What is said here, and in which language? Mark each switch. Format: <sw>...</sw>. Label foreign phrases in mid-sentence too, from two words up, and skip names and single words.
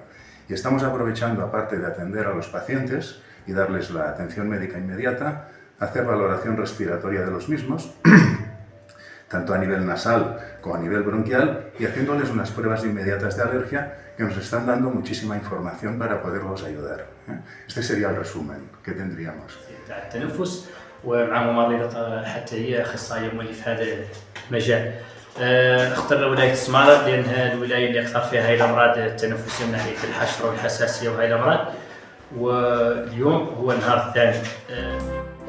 <es>Y estamos aprovechando, aparte de atender a los pacientes y darles la atención médica inmediata, hacer valoración respiratoria de los mismos, tanto a nivel nasal como a nivel bronquial, y haciéndoles unas pruebas inmediatas de alergia que nos están dando muchísima información para poderlos ayudar. Este sería el resumen que tendríamos.</es> <ar>التنفس ومع ممرضة حتى هي أخصائية مولي في هذا المجال. اخترنا ولاية سمارة لأنها الولاية اللي أكثر فيها هاي الأمراض التنفسية من ناحية الحشرة والحساسية وهاي الأمراض، واليوم هو النهار الثاني.</ar>